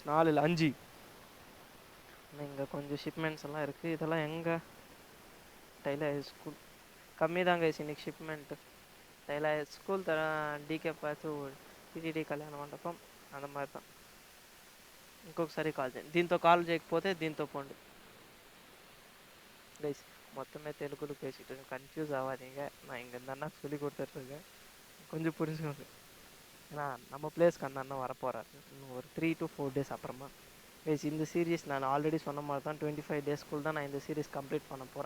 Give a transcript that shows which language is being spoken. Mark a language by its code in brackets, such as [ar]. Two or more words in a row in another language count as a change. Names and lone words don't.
[ta] 4 இல்லை 5. இங்கே கொஞ்சம் ஷிப்மெண்ட்ஸ் எல்லாம் இருக்குது. இதெல்லாம் எங்கே டைலர் [en] high school [ta] கம்மி தான் கைஸ் இன்னைக்கு ஷிப்மெண்ட்டு. டைலர் [en] high school [ta] தர [te] డీకే పాసు [ta] టీటీడీ కళ్యాణ మండపం அந்த மாதிரி தான். [te] ఇంకొకసారి కాల్ చేయండి, దీంతో కాల్ చేయకపోతే దీంతో పోండి கைஸ். [ta] மொத்தமே தெலுங்குல பேசிட்டு கன்ஃபியூஸ் ஆகாதீங்க, நான் இங்கே இந்த அண்ணா சொல்லி கொடுத்துட்ருக்கேன், கொஞ்சம் புரிஞ்சுக்கோங்க. ஏன்னா நம்ம பிளேஸ்க்கு அந்த அண்ணன் வரப்போகிறாரு இன்னும் ஒரு 3 to 4 days அப்புறமா. கைஸ் இந்த சீரீஸ் நான் ஆல்ரெடி சொன்ன மாதிரி தான் 25 daysக்குள்ள தான் நான் இந்த சீரீஸ் கம்ப்ளீட் பண்ண போகிறேன்.